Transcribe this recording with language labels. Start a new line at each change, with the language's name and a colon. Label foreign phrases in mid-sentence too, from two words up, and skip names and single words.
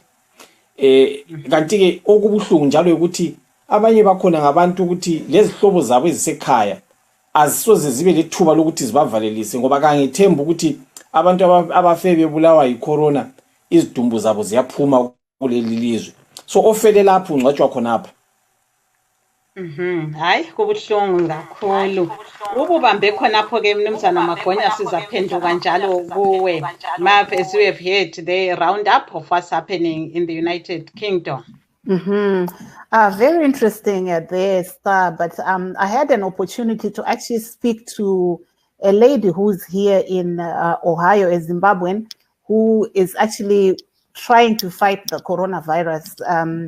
North Ndebele: Kanti ke okubuhlungu njalo ukuthi abanye bakhona ngabantu ukuthi lezi hlobo zabo ezisekhaya azisoze zibe lethuba lokuthi zibavalelise ngoba kangithemba ukuthi abantu abafe bebulawa yicorona izidumbu zabo ziyaphuma kuleli lizwe. So ofele lapho ungcwatshwa khonapha. Hayi kubuhlungu kakhulu. Ububambe khonapho ke mnumzana Magonya sizaphenduka njalo kuwe.
English: Mav, as we have heard the roundup of what's happening in the United Kingdom. Very interesting there, Star. But I had an opportunity to actually speak to a lady who's here in Ohio, a Zimbabwean, who is actually trying to fight the coronavirus.